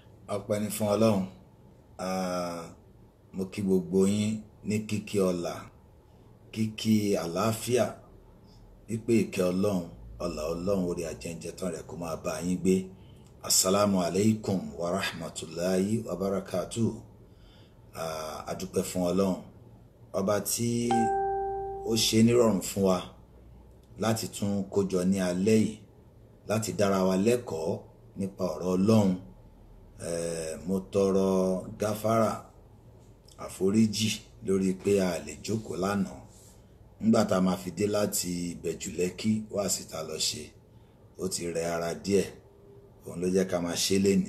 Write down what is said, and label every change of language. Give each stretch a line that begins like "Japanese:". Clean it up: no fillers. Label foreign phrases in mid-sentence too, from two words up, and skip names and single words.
Yoruba: Ọpẹ́ ni fún Ọlọ́run. Mo kí gbogbo yín ní kíkí ọlá, kíkí àlàáfíà, wípé ìkẹ́ Ọlọ́run, ọlá Ọlọ́run orí ajẹ́njẹ́ tán rẹ̀ kó máa bá yín gbé.
Arabic: السلام عليكم ورحمة الله وبركاته.
Yoruba: A dúpẹ́ fún Ọlọ́run, ọba tí ó ṣe nírọ̀rùn fún wa láti tún kójọ ní alẹ́ yìí láti dára wa lẹ́kọ̀ọ́ nípa ọ̀rọ̀ Ọlọ́run. Mo tọrọ gáfárà àforíjì lórí pé a lè jókòó lánàá nígbà tá a máa fi dé láti Ìbẹ̀jú-Lẹ́kí wá síta lọ ṣe, ó ti rẹ ara díẹ̀, òun ló jẹ́ ká máa ṣe lénìí.